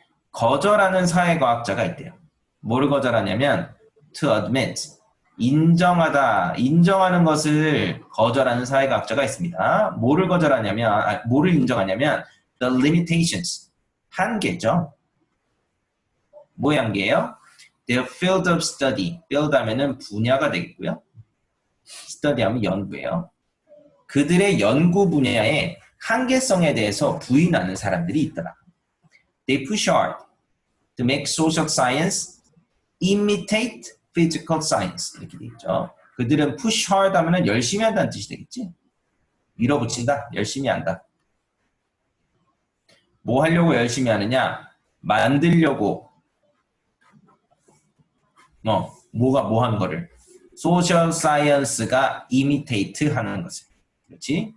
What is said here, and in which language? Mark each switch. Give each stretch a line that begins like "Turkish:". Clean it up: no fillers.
Korean: 거절하는 사회과학자가 있대요. 뭐를 거절하냐면
English: to admit,
Korean: 인정하다, 인정하는 것을 거절하는 사회과학자가 있습니다. 뭐를 거절하냐면, 뭐를 인정하냐면
English: the limitations,
Korean: 한계죠. 뭐의 한계예요?
English: their field of study, field
Korean: 하면은 분야가 되겠고요. study 하면 연구예요. 그들의 연구 분야의 한계성에 대해서 부인하는 사람들이 있더라.
English: They push hard to make social science imitate physical science
Korean: 이렇게 돼 있죠. 그들은
English: push hard
Korean: 하면은 열심히 한다는 뜻이 되겠지. 밀어붙인다, 열심히 한다. 뭐 하려고 열심히 하느냐? 만들려고 뭐가 뭐 하는 거를 소셜 사이언스가 이미테이트 하는 것을. 그렇지?